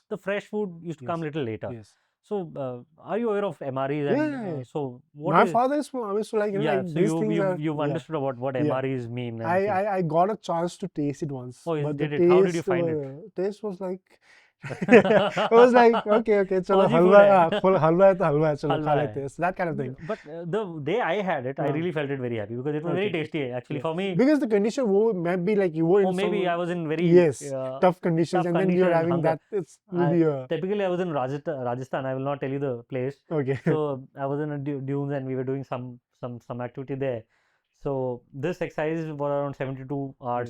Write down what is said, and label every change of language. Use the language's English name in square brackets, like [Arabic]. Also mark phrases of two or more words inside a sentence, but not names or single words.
[English] The fresh food used to come yes, little later. yes. So are you aware of MREs Yeah, and yeah, yeah. so what My is father is from Amish, so like yeah? like So these things are you've yeah, understood about what yeah. MREs mean and things. I got a chance to taste it once, Oh, but the did it? How did you find it? taste was like it was like okay, chalo [Hindi] फौजी फूड halwa, है हलवा है तो हलवा है, चलो खा हलवा lete है hain. [English] So that kind of thing. but the day I had it I Uh, really felt it very happy because it was very okay, tasty actually yeah, for me because the condition might be like you were or in maybe I some was in very yes tough conditions, tough and then you're condition and having hunger that. It's will be a typically I was in Rajasthan I will not tell you the place okay. so I was in a dunes and we were doing some activity there so this exercise was around 72 hours